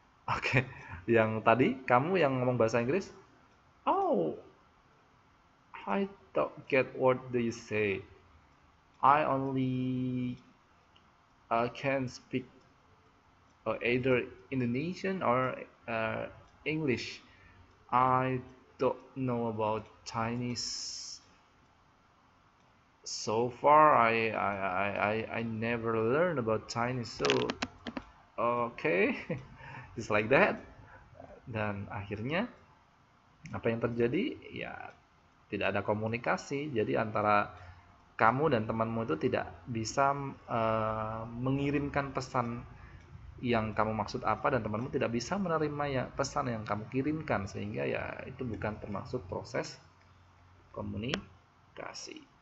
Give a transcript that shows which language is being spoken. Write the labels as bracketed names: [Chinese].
[Indonesian] Oke, yang tadi kamu yang ngomong bahasa Inggris, oh, [English] I don't get what do you say. I only can speak either Indonesian or English. I don't know about Chinese. So far, I never learned about Chinese. So, okay, just like that. [Indonesian] Dan akhirnya apa yang terjadi? Ya, tidak ada komunikasi. Jadi antara kamu dan temanmu itu tidak bisa mengirimkan pesan yang kamu maksud apa, dan temanmu tidak bisa menerima ya pesan yang kamu kirimkan, sehingga ya itu bukan termasuk proses komunikasi.